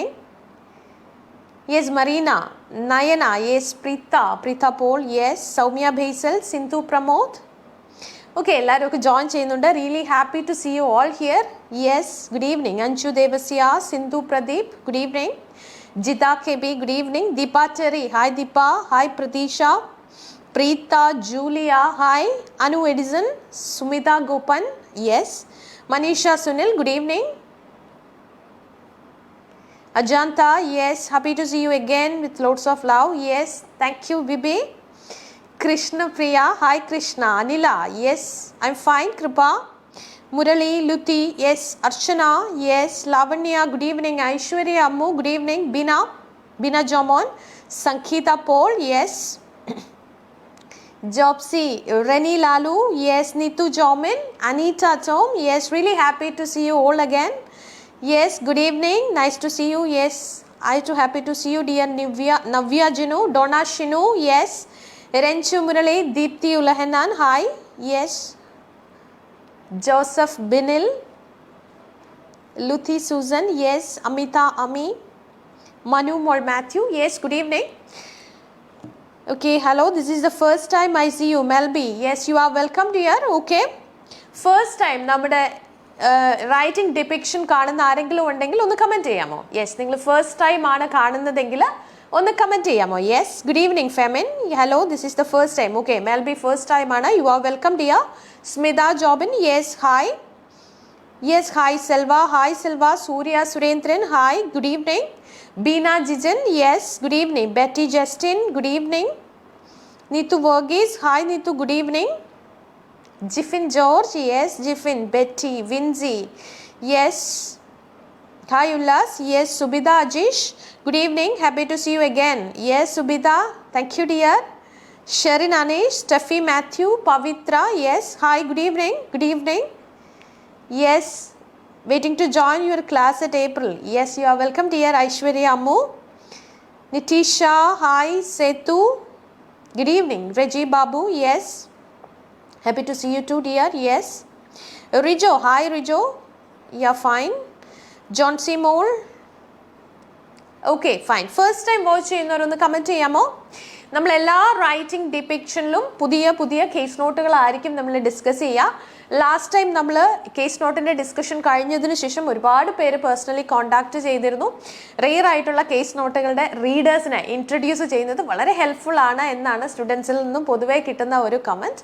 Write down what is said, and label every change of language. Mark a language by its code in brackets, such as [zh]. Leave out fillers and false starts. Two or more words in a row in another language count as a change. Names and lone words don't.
[en] Yes, Marina, Nayana, yes, Preetha Paul, yes. Soumya Basil, Sindhu Pramod. [ml] Okay, എല്ലാവരും [en] join [ml] ചെയ്യുന്നുണ്ട്. [en] Really happy to see you all here. Yes, good evening. Anshu Devasya, Sindhu Pradeep, good evening. Jita KB, good evening. Deepa Terry, hi Deepa, hi Pratisha. Preeta, Julia, hi. Anu Edison, Sumita Gopan, yes. Manisha Sunil, good evening. Ajanta, yes. Happy to see you again with lots of love. Yes, thank you Bibi. Krishna Priya, hi Krishna. Anila, yes. I'm fine. Kripa. Murali, Luthi, yes. Archana, yes. Lavanya, good evening. Aishwarya Ammu, good evening. Bina Jomon. Sankhita Paul, yes. Jopsy, Reni Lalu, yes. Neethu Jomin, Anita Tom, yes. Really happy to see you all again. Yes, good evening. Nice to see you. Yes, I too happy to see you dear. Navya Jinu, Donna Shinu, yes. Renchu Murali, Deepthi Ulahanan, hi. Yes. Joseph Binil, Luthi Susan, yes. Amita Ami, Manu Mol Matthew, yes. Good evening. Okay, hello, this is the first time I see you. Melby, yes, you are welcome dear. Okay, first time [ml] നമ്മുടെ [en] writing depiction [ml] കാണുന്ന ആരെങ്കിലും ഉണ്ടെങ്കിൽ ഒന്ന് കമൻറ്റ് ചെയ്യാമോ? യെസ്, നിങ്ങൾ [en] first time [ml] ആണ് കാണുന്നതെങ്കിൽ ഒന്ന് കമൻറ്റ് ചെയ്യാമോ? [en] Yes, good evening Femin, hello, this is the first time. Okay, Melby first time ആണ്. You are welcome dear. Smitha Jobin, yes, hi. Yes, hi Selva, hi Selva. Surya Surendran, hi, good evening. Beena Jijan, yes, good evening. Betty Justin, good evening. Neethu Verghese, hi Neethu, good evening. Jiffin George, yes. Jiffin, Betty, Vinzi, yes. Hi Ullas, yes. Subida Ajish, good evening, happy to see you again. Yes Subida, thank you dear. Sherin Anish, Steffi Matthew, Pavitra, yes. Hi, good evening, good evening. Yes, waiting to join your class at April. Yes, you are welcome dear. Aishwarya Ammu, Nitisha, hi. Setu, good evening. Reggie Babu, yes. Happy to see you too dear, yes. Rijo, hi Rijo, yeah fine. John C. Mole, okay fine. First time watch [ml] ചെയ്യുന്നവരൊന്ന് കമൻറ്റ് ചെയ്യാമോ? നമ്മൾ എല്ലാ [en] writing depiction [ml] പുതിയ പുതിയ കേസ് നോട്ടുകളായിരിക്കും നമ്മൾ ഡിസ്കസ് ചെയ്യുക. [en] last time [ml] നമ്മൾ കേസ് നോട്ടിൻ്റെ ഡിസ്കഷൻ കഴിഞ്ഞതിന് ശേഷം ഒരുപാട് പേര് പേഴ്സണലി കോൺടാക്ട് ചെയ്തിരുന്നു. റെയർ ആയിട്ടുള്ള [en] case notes readers introduce [ml] ചെയ്യുന്നത് വളരെ ഹെൽപ്ഫുൾ ആണ് എന്നാണ് സ്റ്റുഡൻസിൽ നിന്നും പൊതുവേ കിട്ടുന്ന ഒരു കമൻറ്റ്.